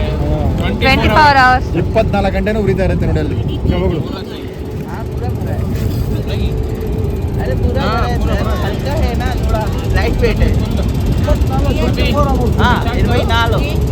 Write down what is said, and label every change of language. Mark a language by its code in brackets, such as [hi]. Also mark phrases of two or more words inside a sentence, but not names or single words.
[en] 24 hours [kn] 24 ಗಂಟೆನೂ ಉರಿತಾ ಇರುತ್ತೆ ನೋಡಿ ಅಲ್ಲಿ ಶವಗಳು. [hi] अरे पूरा हल्का है ना, थोड़ा [en] light weight [hi] है. हाँ 24